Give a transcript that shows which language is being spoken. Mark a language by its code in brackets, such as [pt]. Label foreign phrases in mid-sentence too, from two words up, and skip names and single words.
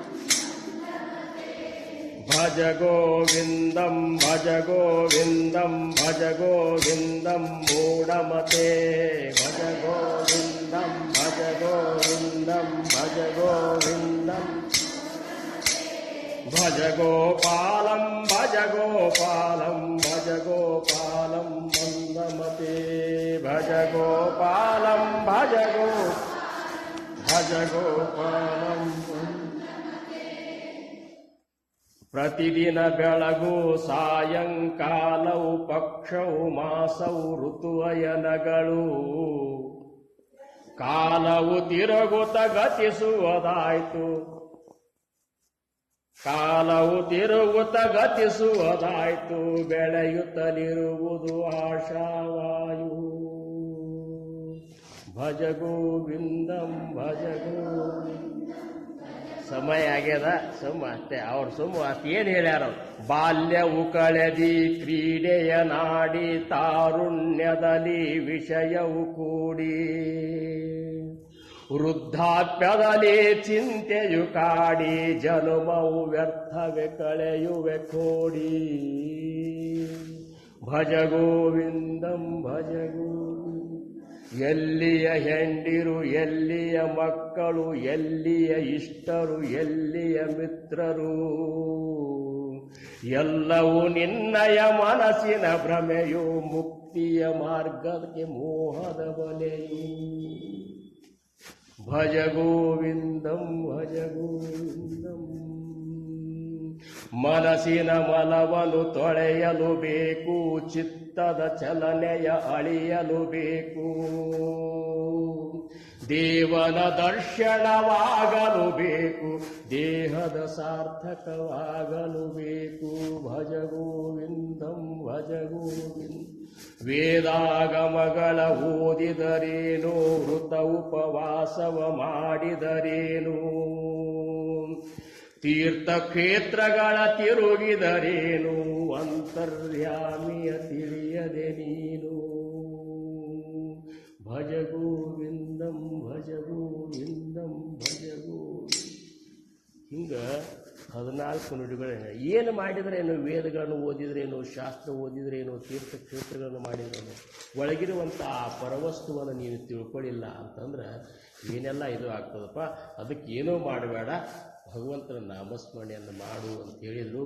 [sa] ಭಜ ಗೋವಿಂದಂ ಭಜ ಗೋವಿಂದಂ ಭಜ ಗೋವಿಂದಂ ಮೂಢಮತೆ, ಭಜ ಗೋವಿಂದಂ ಭಜ ಗೋವಿಂದಂ ಭಜ ಗೋವಿಂದಂ ಭಜ ಗೋಪಾಲಂ ಭಜ ಗೋಪಾಲಂ ಭಜ ಗೋಪಾಲಂ ಮಂದಮತೆ, ಭಜ ಗೋಪಾಲಂ ಭಜ ಗೋ ಭಜ ಗೋಪಾಲಂ. [kn] ಪ್ರತಿದಿನ ಬೆಳಗು ಸಾಯಂಕಾಲವು ಪಕ್ಷವು ಮಾಸವು ಋತುವಯನಗಳು ಕಾಲವು ತಿರುಗುತ್ತ ಗತಿಸುವುದಾಯ್ತು. ಕಾಲವು ತಿರುಗುತ್ತ ಗತಿಸುವುದಾಯ್ತು ಬೆಳೆಯುತ್ತಲಿರುವುದು ಆಶಾವಾಯು. [sa] ಭಜ ಗೋವಿಂದಂ ಭಜ ಗೋವಿಂದ. [kn] ಸಮಯ ಆಗ್ಯದ ಸುಮ್ಮ ಅಷ್ಟೇ. ಅವ್ರು ಸುಮ್ಮ ಅಷ್ಟು ಏನು ಹೇಳ್ಯಾರ? ಬಾಲ್ಯವು ಕಳೆದಿ ಕ್ರೀಡೆಯ ನಾಡಿ ತಾರುಣ್ಯದಲ್ಲಿ ವಿಷಯವು ಕೂಡಿ ವೃದ್ಧಾಪ್ಯದಲ್ಲಿ ಚಿಂತೆಯು ಕಾಡಿ ಜನುಮವು ವ್ಯರ್ಥವೇ ಕಳೆಯುವೆ ಕೋಡಿ. [sa] ಭಜ ಗೋವಿಂದಂ ಭಜ ಗೋವಿಂದ. [kn] ಎಲ್ಲಿಯ ಹೆಂಡಿರು ಎಲ್ಲಿಯ ಮಕ್ಕಳು ಎಲ್ಲಿಯ ಇಷ್ಟರು ಎಲ್ಲಿಯ ಮಿತ್ರರು ಎಲ್ಲವೂ ನಿನ್ನಯ ಮನಸ್ಸಿನ ಭ್ರಮೆಯು ಮುಕ್ತಿಯ ಮಾರ್ಗಕ್ಕೆ ಮೋಹದ ಬಲೆಯು. [sa] ಭಜ ಗೋವಿಂದಂ ಭಜ ಗೋವಿಂದಂ. [kn] ಮನಸ್ಸಿನ ಮಲವನ್ನು ತೊಳೆಯಲು ಬೇಕು ಚಿತ್ತದ ಚಲನೆಯ ಅಳಿಯಲು ಬೇಕು ದೇವನ ದರ್ಶನವಾಗಲು ಬೇಕು ದೇಹದ ಸಾರ್ಥಕವಾಗಲು ಬೇಕು. [sa] ಭಜ ಗೋವಿಂದಂ ಭಜ ಗೋವಿಂದ. [kn] ವೇದಾಗಮಗಳ ಓದಿದರೇನು ವೃತ ಉಪವಾಸವ ಮಾಡಿದರೇನು ತೀರ್ಥಕ್ಷೇತ್ರಗಳ ತಿರುಗಿದರೇನು ಅಂತರ್ಯಾಮಿಯ ತಿಳಿಯದೆ ನೀನು. [sa] ಭಜ ಗೋವಿಂದಂ ಭಜ ಗೋವಿಂದಂ ಭಜ ಗೋವಿಂದ. [kn] ಹಿಂಗ 14 ನುಡಿಗಳು. ಏನು ಮಾಡಿದ್ರೇನು? ವೇದಗಳನ್ನು ಓದಿದ್ರೇನು, ಶಾಸ್ತ್ರ ಓದಿದ್ರೇನು, ತೀರ್ಥಕ್ಷೇತ್ರಗಳನ್ನು ಮಾಡಿದ್ರೇನು, ಒಳಗಿರುವಂಥ ಆ ಪರವಸ್ತುವನ್ನು ನೀನು ತಿಳ್ಕೊಳ್ಳಿಲ್ಲ ಅಂತಂದ್ರೆ ಏನೆಲ್ಲ ಇದು ಆಗ್ತದಪ್ಪ. ಅದಕ್ಕೆ ಏನೂ ಮಾಡಬೇಡ, ಭಗವಂತನ ನಾಮಸ್ಮರಣೆಯನ್ನು ಮಾಡು ಅಂತ ಹೇಳಿದರು.